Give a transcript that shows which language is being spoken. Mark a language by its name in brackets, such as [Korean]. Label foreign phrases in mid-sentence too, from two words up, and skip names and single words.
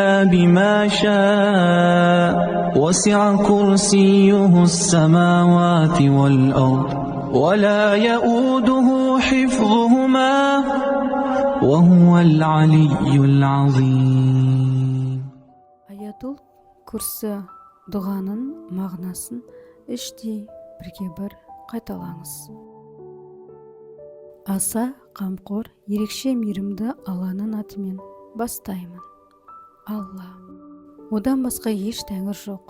[Arabic] بما شاء وسع كرسيه السماوات والأرض ولا يؤوده حفظهما وهو العلي العظيم. [Kazakh] Аятул курсы дұғаның мағынасын іштей бірге бір қайталаңыз. Аса қамқор, ерекше мейірімді Алланың атымен бастаймын. Алла. Одан басқа еш тәңір жоқ.